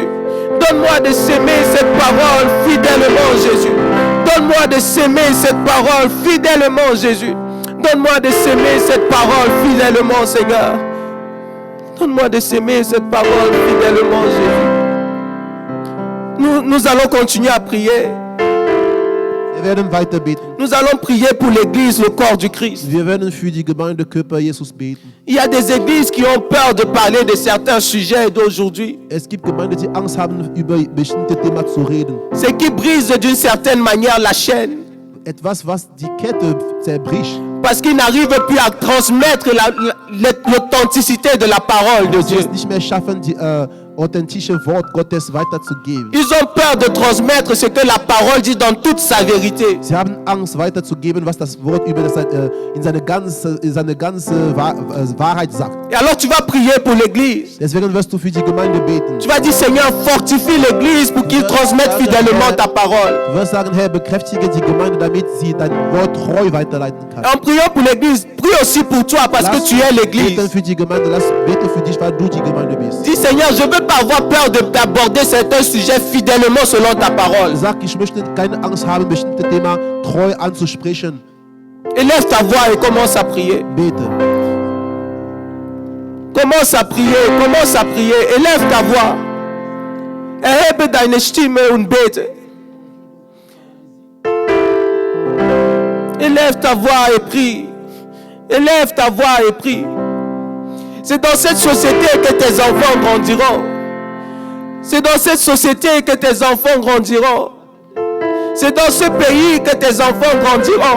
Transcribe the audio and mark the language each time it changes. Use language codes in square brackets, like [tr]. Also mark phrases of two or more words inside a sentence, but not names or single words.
[fr] Donne-moi de s'aimer cette parole fidèlement, Jésus. Donne-moi de s'aimer cette parole fidèlement, Jésus. Donne-moi de s'aimer cette parole fidèlement, Seigneur. Donne-moi de s'aimer cette parole fidèlement, Jésus. Nous allons continuer à prier. [de] Wir werden weiter beten. [fr] Nous allons prier pour l'église, le corps du Christ. [de] Wir werden für die Gemeinde Körper Jesus beten. [fr] Il y a des églises qui ont peur de parler de certains sujets d'aujourd'hui. [de] Es gibt Gemeinden, die Angst haben, über bestimmte Themen zu reden. [fr] Ce qui brise d'une certaine manière la chaîne. [de] Etwas, was die Kette zerbricht. [fr] Parce qu'ils n'arrivent plus à transmettre l'authenticité de la parole de [de] Sie [fr] Dieu. [de] es nicht mehr schaffen, die authentische Wort Gottes weiterzugeben. [fr] Ils ont peur de transmettre ce que la parole dit dans toute sa vérité. [de] Sie haben Angst weiterzugeben, was das Wort in seine ganze Wahrheit sagt. [fr] Et alors tu vas prier pour l'église. [de] Deswegen wirst du für die Gemeinde beten. [fr] Tu vas dire, Seigneur, fortifie l'église pour qu'ils transmettent fidèlement ta parole. [de] Du wirst sagen, Herr, bekräftige die Gemeinde, damit sie dein Wort treu weiterleiten kann. [fr] Et en priant pour l'église, prie aussi pour toi parce que tu es l'église. [de] Beten für die Gemeinde, bete für dich, weil du die Gemeinde bist. [fr] Dis, Seigneur, je ne veux pas avoir peur d'aborder certains sujets fidèlement selon ta parole. [de] Sag, ich möchte keine Angst haben, bestimmte Thema treu anzusprechen. [fr] Élève ta voix et commence à prier. [de] Bete. [fr] Commence à prier, commence à prier. Élève ta voix. [de] Erhebe deine Stimme und bete. [fr] Élève ta voix et prie. Élève ta voix et prie. C'est dans cette société que tes enfants grandiront. C'est dans cette société que tes enfants grandiront. C'est dans ce pays que tes enfants grandiront.